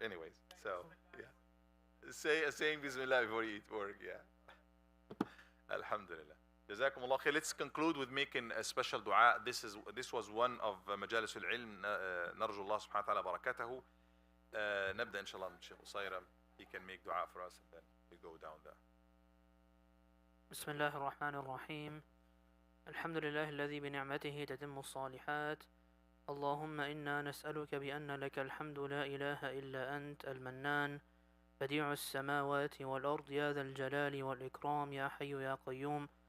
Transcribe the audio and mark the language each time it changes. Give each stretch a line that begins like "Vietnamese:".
English: Anyways, so yeah. Saying Bismillah before you eat work. Yeah. Alhamdulillah. Jazakum Allah khair. Let's conclude with making a special dua. This was one of Majalis al-Ilm.
Arabic: نرجو الله سبحانه وتعالى بركاته. نبدأ إن شاء الله من الشيخ أصيرة.
English: He can make dua for us and then we go down there.
Arabic: بسم الله الرحمن الرحيم. الحمد لله الذي بنعمته تتم الصالحات. اللهم إنا نسألك بأن لك الحمد لا إله إلا أنت المنان بديع السماوات والأرض يا ذا الجلال والإكرام يا حي يا قيوم.